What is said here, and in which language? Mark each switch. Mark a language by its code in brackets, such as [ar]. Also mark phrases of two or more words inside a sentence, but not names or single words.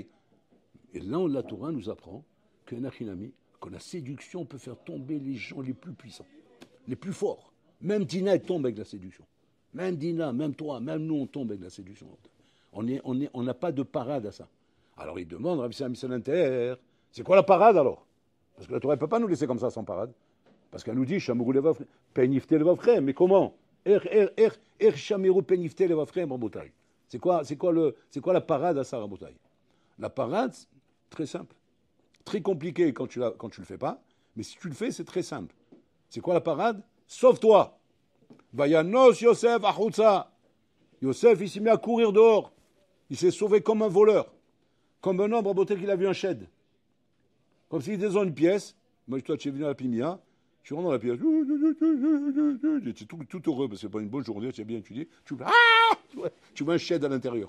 [fr] Et là, la Torah nous apprend que la séduction peut faire tomber les gens les plus puissants, les plus forts. Même Dina, elle tombe avec la séduction. Même Dina, même toi, même nous, on tombe avec la séduction. On n'a pas de parade à ça. Alors il demande, Rabbi Michel Inter, c'est quoi la parade alors? Parce que la Torah ne peut pas nous laisser comme ça sans parade. Parce qu'elle nous dit, [he] שמרו לבבכם, פן יפתה לבבכם. [fr] Mais comment? [he] שמרו פן יפתה לבבכם, Rabotaille. [fr] C'est quoi la parade à ça, Rabotaille? La parade, très simple. Très compliqué quand tu le fais pas. Mais si tu le fais, c'est très simple. C'est quoi la parade? Sauve-toi. [he] וינס יוסף החוצה. [fr] Yosef, il s'est mis à courir dehors. Il s'est sauvé comme un voleur. Comme un homme, Rabotaille, qu'il a vu un shed. Comme s'il était dans une pièce. Moi, toi, tu es venu à la Pimia, tu rentres dans la pièce, tu es tout heureux, parce que c'est pas une bonne journée, tu es bien étudié, tu vois un shed à l'intérieur.